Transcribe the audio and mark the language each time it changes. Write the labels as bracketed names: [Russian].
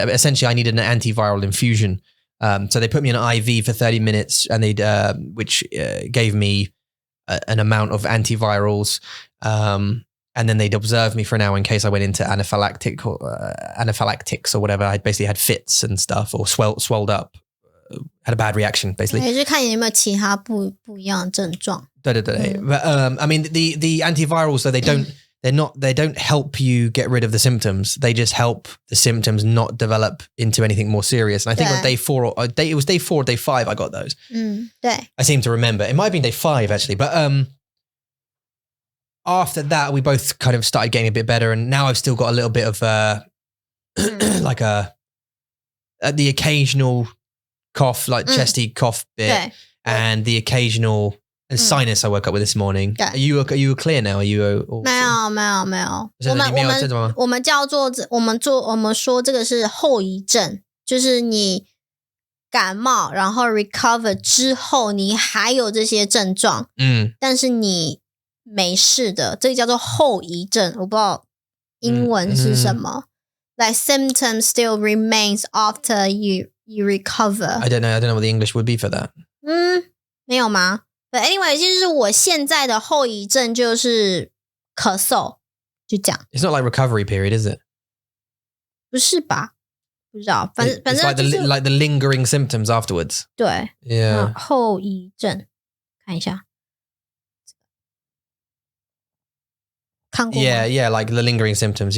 [English] Essentially, I needed an antiviral infusion. So they put me in an IV for 30 minutes and which gave me an amount of antivirals. And then they'd observe me for an hour in case I went into anaphylactics or whatever. I basically had fits and stuff or swelled up, had a bad reaction basically. [Chinese] 就看你有没有其他不一样的症状。对。 [English] But I mean the antivirals, so they don't help you get rid of the symptoms. They just help the symptoms not develop into anything more serious. And I think on day 4 it was day 4 or day 5 I got those. [Chinese] 对. [English] I seem to remember. It might have been day 5 actually. But after that we both kind of started getting a bit better. And now I've still got a little bit of like the occasional cough, like chesty cough bit. And the occasional sinus I woke up with this morning. Are you clear now? Are you [Chinese] 没有。我们叫做我们说这个是后遗症，就是你感冒然后 recover 之后你还有这些症状，但是你没事的，这个叫做后遗症。我不知道英文是什么。 [English] Like symptoms still remains after you recover. I don't know what the English would be for that. [Chinese] 没有吗？ [English] But anyway, [Chinese] 就是我现在的后遗症就是咳嗽，就这样。 [English] It's not like recovery period, is it? [Chinese] 不是吧？不知道，反正就是 [English] like the lingering symptoms afterwards. [Chinese] 对 [English] ，Yeah. [Chinese] 后遗症，看一下，看过吗 [English] Yeah, like the lingering symptoms.